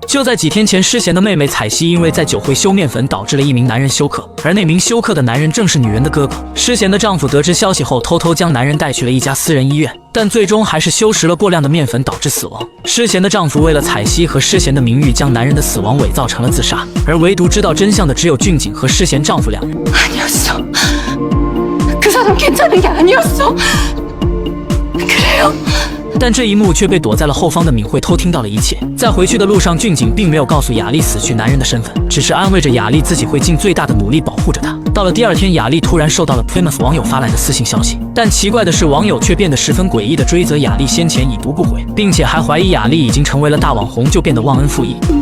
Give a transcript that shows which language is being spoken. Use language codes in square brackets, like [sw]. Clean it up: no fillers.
[zh] 就在几天前，诗贤的妹妹彩希因为在酒会修面粉，导致了一名男人休克，而那名休克的男人正是女人的哥哥。诗贤的丈夫得知消息后，偷偷将男人带去了一家私人医院，但最终还是吸食了过量的面粉导致死亡。诗贤的丈夫为了彩希和诗贤的名誉，将男人的死亡伪造成了自杀，而唯独知道真相的只有俊景和诗贤丈夫两人。 [ko] 아니었어. 그 사람 괜찮은 게 아니었어. 그래요. [zh] 但这一幕却被躲在了后方的敏慧偷听到了一切。在回去的路上，俊景并没有告诉雅丽死去男人的身份，只是安慰着雅丽自己会尽最大的努力保护着她。到了第二天，雅丽突然收到了 Plymouth 网友发来的私信消息，但奇怪的是，网友却变得十分诡异的追责雅丽先前已读不回，并且还怀疑雅丽已经成为了大网红，就变得忘恩负义。